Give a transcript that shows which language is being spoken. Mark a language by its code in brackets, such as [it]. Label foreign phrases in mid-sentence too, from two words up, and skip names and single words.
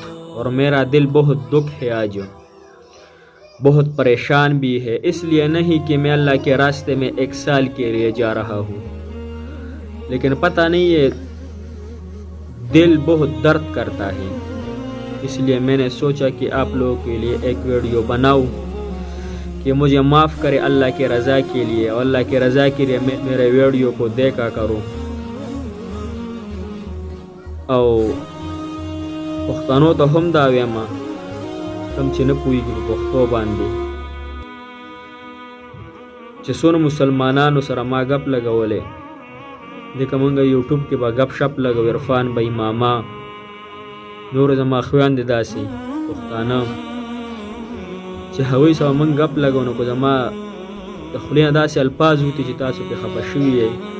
[ur] اور میرا دل بہت دکھ ہے، آج بہت پریشان بھی ہے، اس لیے نہیں کہ میں اللہ کے راستے میں 1 سال کے لیے جا رہا ہوں، لیکن پتہ نہیں ہے، دل بہت درد کرتا ہے۔ اس لیے میں نے سوچا کہ آپ لوگوں کے لیے ایک ویڈیو بناؤں کہ مجھے معاف کرے اللہ کے رضا کے لیے، اور اللہ کے رضا کے لیے میرے ویڈیو کو دیکھا کرو۔ [ps] او پښتنو ته هم دا وایم، کم چې نه پوهېږي په پښتو باندې، چې څونه مسلمانانو سره ما ګپ لګولی، ځکه مونږ یوټیوب کې به ګپ شپ لګو، عرفان بھائی، ماما، نور زما خویندې داسې پښتانه چې هغوی سره مونږ ګپ لګو، نو که زما د خولې نه داسې الفاظ وتي چې تاسو پرې خفه شوي یئ،